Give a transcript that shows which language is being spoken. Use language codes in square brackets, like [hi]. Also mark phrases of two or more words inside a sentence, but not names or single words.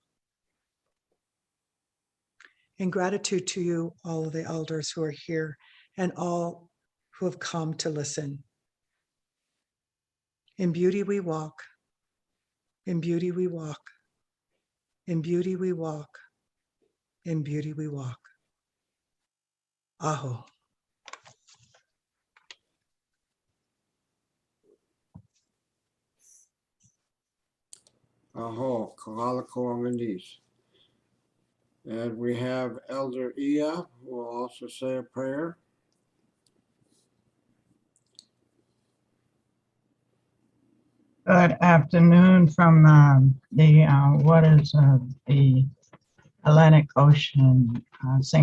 [en] In gratitude to you, all of the elders who are here and all who have come to listen. In beauty we walk, in beauty we walk, in beauty we walk, in beauty we walk. Aho. Aho, Kahalako. And we have Elder Ia, who will also say a prayer. Good afternoon from the waters of the Atlantic Ocean, St.